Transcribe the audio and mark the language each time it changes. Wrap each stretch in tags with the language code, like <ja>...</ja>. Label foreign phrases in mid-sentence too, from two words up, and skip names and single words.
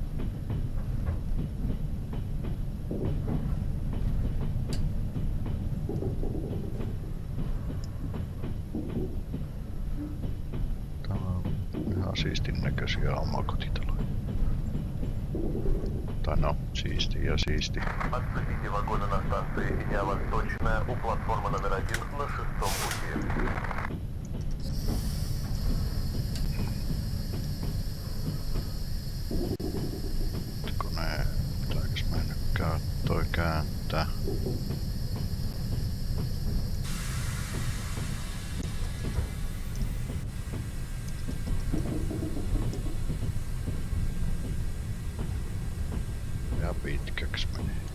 <fi>Siistin näköisiä omakotitaloja. Tai no, siisti ja siisti.</fi> <ru>Отцепите вагоны на станции Иня-Восточная у платформы номер 1 на 6-м пути.</ru> <fi>Kone, pitääkös mä nyt toi kääntää? Ja pitkäks meni.</fi>